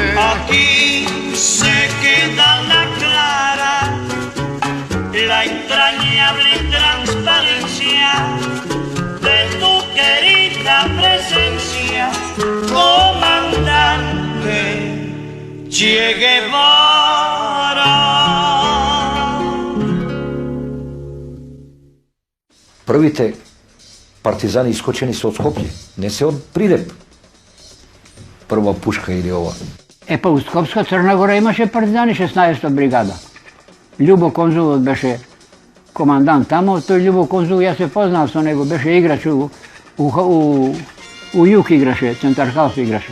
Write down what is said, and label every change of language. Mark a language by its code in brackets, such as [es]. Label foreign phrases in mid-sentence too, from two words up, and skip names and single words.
[es] Aquí se queda la clara, la entrañable transparencia de tu querida presencia, comandante Che Guevara. [mk] Првите партизани искочени се од Скопје, не се од Придеп. Прва пушка или ова. Па у Скопска Црна Гора имаше партизани 16-та бригада. Љубо Конзулот беше командант тамо, тој Љубо Конзул, јас се познав со него, беше играч у Јук играше, центар халф играше.